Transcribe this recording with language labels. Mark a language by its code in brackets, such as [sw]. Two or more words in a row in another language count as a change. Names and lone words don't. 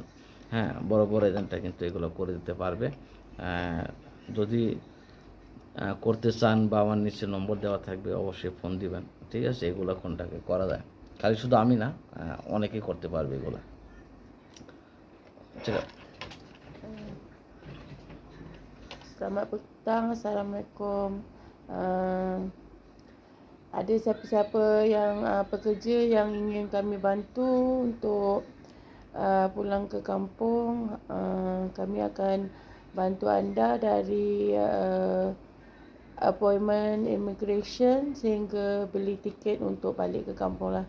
[bn] হ্যাঁ, বড় বড় এজেন্টরা কিন্তু এগুলো করে দিতে পারবে। যদি করতে চান বা আমার নিচে নম্বর দেওয়া থাকবে অবশ্যই ফোন দিবেন, ঠিক আছে। এগুলো কোনটাকে করা যায়, খালি শুধু আমি না, অনেকেই করতে পারবে এগুলো, ঠিক আছে। [ms] Selamat petang, Assalamualaikum. Uh, ada siapa-siapa yang pekerja yang ingin kami bantu untuk pulang ke kampung, kami akan bantu anda dari [en] appointment immigration [ms] sehingga beli tiket untuk balik ke kampung lah.